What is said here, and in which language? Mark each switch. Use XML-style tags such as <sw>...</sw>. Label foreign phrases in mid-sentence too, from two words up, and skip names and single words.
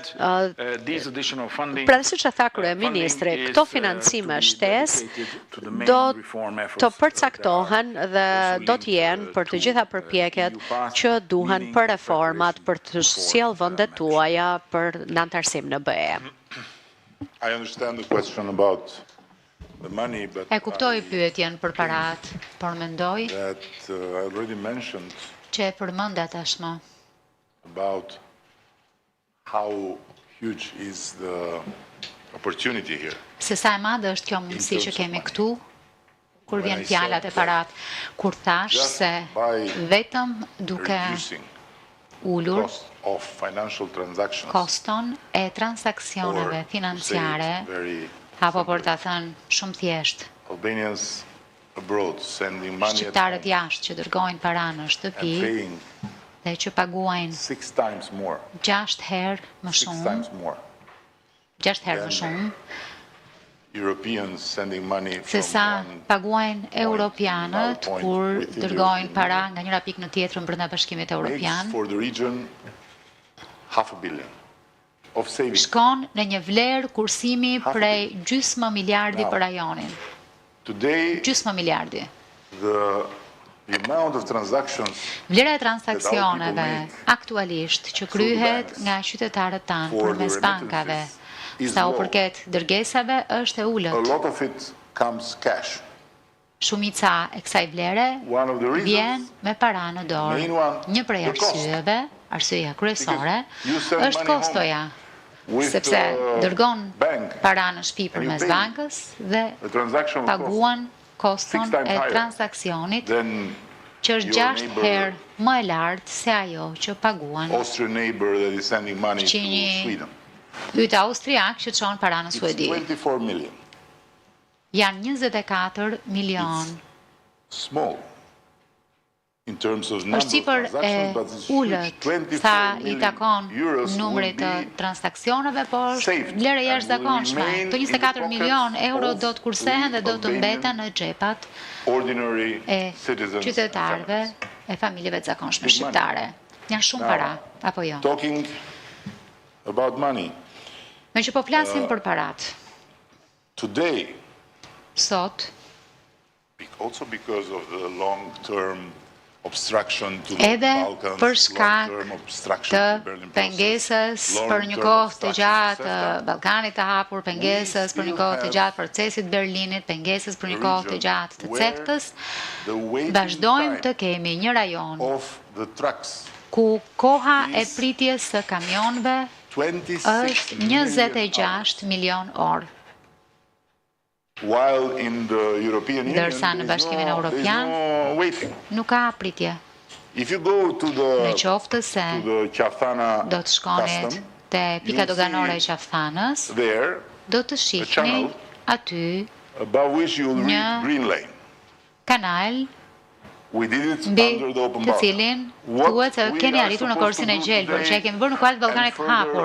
<sq>Pra siç e tha kryeministri, këto financime shtesë do të përcaktohen dhe do të jenë për të gjitha përpjekjet që duhen për reformat për të sjellë vendet tuaja për në antarësim në BE.</sq> <en>I understand the question about the money, but</en> <sq>E kuptoj pyetjen për paratë, por mendoj</sq> <en>that I already mentioned</en> <sq>që e përmenda tashmë</sq> <en>about how huge is the opportunity here.</en> <sq>se sa e madhe është kjo mundësi që kemi këtu, kur vjen fjalat e paratë, kur thash se vetëm duke ulur</sq> <en>Of financial transactions</en> <sq>koston e transaksioneve financiare, apo për ta thënë shumë thjesht,</sq> <en>Albanians abroad sending money</en> <sq>shqiptarët jashtë që dërgojnë para në shtëpi</sq> <en>paying</en> <sq>dhe që paguajnë</sq> <en>6 times more.</en> <sq>6 herë më 6 shumë,</sq> <en>times more.</en> <sq>6 herë më shumë,</sq> <en>Europeans sending money</en> <sq>se</sq> <en>from</en> <sq>sa</sq> <en>one</en> <sq>paguajnë europianët</sq> <en>point</en> <sq>kur</sq> <en>within the</en> <sq>dërgojnë</sq> <en>European</en> <sq>para nga njëra pikë në tjetrën brenda Bashkimit</sq> <en>makes</en> <sq>Evropian,</sq> <en>for the region $500 million of savings.</en> <sq>shkon në një vlerë kursimi prej gjysmë miliardi për rajonin.</sq> <en>Today,</en> <sq>Gjysmë miliardi.</sq> <en>the amount of transactions</en> <sq>Vlera e transaksioneve aktualisht që kryhet nga qytetarët tanë përmes bankave, sa u përket dërgesave, është e</sq> <en>a</en> <sq>ulët.</sq> <en>lot of it comes cash.</en> <sq>Shumica e kësaj vlere</sq> <en>One of the reasons</en> <sq>vjen me para në dorë.</sq> <en>main one,</en> <sq>Një prej</sq> <en>the cost.</en> <sq>arsyeve, arsyeja kryesore,</sq> <en>Because you send</en> <sq>është</sq> <en>money</en> <sq>kostoja,</sq> <en>with</en> <sq>sepse dërgon</sq> <en>bank</en> <sq>para në shtëpi</sq> <en>and you</en> <sq>përmes</sq> <en>pay.</en> <sq>bankës dhe</sq> <en>The transaction will cost</en> <sq>paguan koston</sq> <en>6 times</en> <sq>e</sq> <en>higher</en> <sq>transaksionit,</sq> <en>than</en> <sq>që është</sq> <en>your</en> <sq>6</sq> <en>neighbor,</en> <sq>herë më e lartë se ajo që paguan</sq> <en>Austrian neighbor that is sending money to</en> <sq>Fqinji</sq> <en>Sweden.</en> <sq>ytë austriak që çon para në</sq> <en>It's</en> <sq>Suedi.</sq> <en>24 million.</en> <sq>Janë 24 milion.</sq> <en>Small in terms of number</en> <sq>Është</sq> <en>of</en> <sq>sipër e</sq> <en>transactions, but it's</en> <sq>ulët</sq> <en>huge.</en> <sq>sa</sq> <en>24</en> <sq>i takon</sq> <en>million euros</en> <sq>numrit të</sq> <en>will be</en> <sq>transaksioneve, por është</sq> <en>saved</en> <sq>vlerë</sq> <en>and</en> <sq>jashtëzakonshme.</sq> <en>will remain</en> <sq>Këto</sq> <en>in the</en> <sq>24 milion</sq> <en>pockets</en> <sq>euro</sq> <en>of</en> <sq>do të kursehen dhe do të</sq> <en>Albanian</en> <sq>mbeten në xhepat</sq> <en>ordinary</en> <sq>e</sq> <en>citizens and</en> <sq>qytetarëve</sq> <en>families.</en> <sq>e familjeve të zakonshme</sq> <en>Big money.</en> <sq>shqiptare. Janë shumë para, apo jo?</sq> <en>Talking about money,</en> <sq>Me që po flasim për parat,</sq> <en>today,</en> <sq>sot,</sq> <en>also because of the long-term obstruction to the</en> <sq>edhe</sq> <en>Balkans,</en> <sq>për shkak</sq> <en>long-term obstruction</en> <sq>të</sq> <en>to the Berlin process,</en> <sq>pengesës për një</sq> <en>long-term</en> <sq>kohë të</sq> <en>obstruction to</en> <sq>gjatë</sq> <en>CEFTA,</en> <sq>Ballkanit të hapur, pengesës për një kohë të gjatë procesit Berlinit, pengesës për një kohë të gjatë të CEFTA-s,</sq> <en>the waiting</en> <sq>vazhdojmë të</sq> <en>time</en> <sq>kemi një rajon</sq> <en>of the trucks</en> <sq>ku koha e pritjes së kamionëve</sq> <en>26</en> <sq>është</sq> <en>million</en> <sq>26 milion orë.</sq> <en>while in the European Union</en> <sq>Ndërsa në Bashkimin Evropian nuk ka pritje.</sq> <en>If you go to</en> <sq>Në qoftë se do të shkonit te pika doganore e Qafthanës, do të shihni aty një kanal mbi të cilin thuhet se keni arritur në korsin e gjelbër, që e kemi bërë në kuadër të Ballkanit të hapur.</sq>